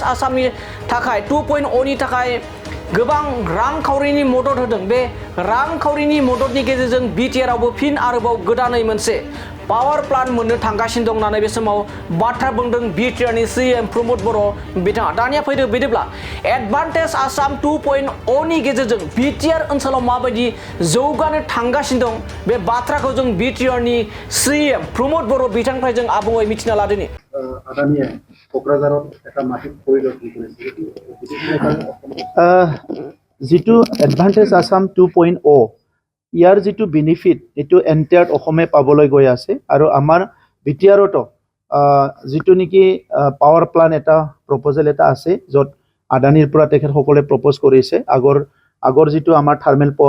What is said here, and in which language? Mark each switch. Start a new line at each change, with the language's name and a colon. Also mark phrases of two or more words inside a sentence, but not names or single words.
Bodo: आसामनि थाखाय 2.0 नि थाखाय गोबां रांखावरिनि मदद होदों बे रांखावरिनि मददनि गेजेरजों बिटिआरआवबो फिन आरोबाव गोदानै मोनसे
English: power plant
Bodo: मोननो थांगासिनो दं होननानै बे समाव बाथ्रा बुंदों बिटिआरनि CEM प्रमोद बर' बिथाङा दानिया फैदो बिदिब्ला एडभान्टेज आसाम 2.0 नि गेजेरजों बिटिआर ओनसोलाव माबायदि जौगानो थांगासिनो दं बे बाथ्राखौ जों बिटिआरनि CEM प्रमोद बर' बिथांनिफ्राय जों आबुङै मिथिना लादोनि
Assamese: आदानिया क'क्राझाराव এটা মাটি পৰিদৰ্শন কৰিছিল যিটো এডভান্টেজ আসাম 2.0 ইয়াৰ যিটো বেনিফিট এইটো এণ্টায়াৰ অসমে পাবলৈ গৈ আছে আৰু আমাৰ বিটিআৰতো যিটো নেকি
English: power plant
Assamese: এটা প্ৰপ'জেল এটা আছে য'ত আদানিৰ পৰা তেখেতসকলে প্ৰপ'জ কৰিছে আগৰ যিটো আমাৰ
English: thermal power